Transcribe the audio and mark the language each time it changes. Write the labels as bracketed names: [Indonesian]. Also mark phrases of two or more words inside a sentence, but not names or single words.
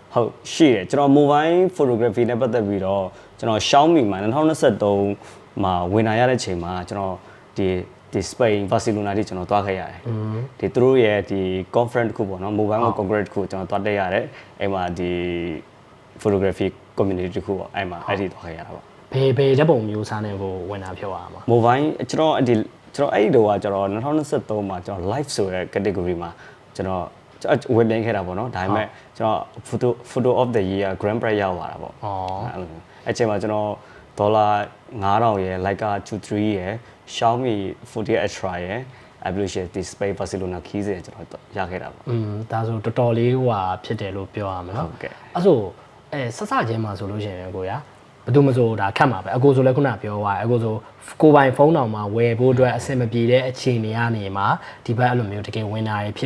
[Burmese] ဟုတ်ရှိတယ်ကျွန်တော် [English] mobile photography [Burmese] နဲ့ပတ်သက်ပြီးတော့ကျွန်တော် Xiaomi မှာ2023မှာဝင်လာရတဲ့ချိန်မှာကျွန်တော်ဒီ Spain Barcelona တိကျွန်တော်သွားခဲ့ရတယ်ဒီသူတို့ရဲ့ဒီ conference တစ်ခုပေါ့နော် [English] mobile congress [Burmese] တစ်ခုကျွန်တော်သွားတက်ရတယ်အဲ့မှာဒီ [English] photography community [Burmese] တစ်ခုပေါ့အဲ့မှာအဲ့ဒီသွားခဲ့ရတာပေါ့ ဘယ်ဓာတ်ပုံမျိုးစားနေကိုဝင်တာပြောရမှာ mobile ကျွန်တော်အဲ့ဒီတော့ကျွန်တော်2023မှာကျွန်တော် live ဆိုတဲ့ category မှာကျွန်တော်ဝင်ပြိုင်ခဲ့တာပေါ့နော်ဒါပေမဲ့ကျွန်တော် [English] photo of the year grand prize [Burmese] ရောက်လာတာပေါ့အဲ့ချိန်မှာကျွန်တော်ဒေါ်လာ9000ရယ် Leica 23ရယ် Xiaomi 40 Ultra ရယ် Evolution Display Barcelona keys ရယ်ကျွန်တော်ရခဲ့တာပေါ့ ဒါဆိုတော်တော်လေးဟိုဟာဖြစ်တယ်လို့ပြောရမှာနော် ဟုတ်ကဲ့ အဲ့ဆိုဆက်စချင်းမှာဆိုလို့ရှိရင်ကိုရဘယ်သူမဆိုဒါခတ်မှာပဲအကိုဆိုလည်းခုနပြောသွားတယ်အကိုဆိုကိုပိုင်ဖုန်းတောင်မှာဝယ်ဖို့အတွက်အဆင်မပြေတဲ့အခြေအနေကနေမှာဒီဘက်အဲ့လိုမျိုးတကယ်ဝင်တာတွေဖြစ်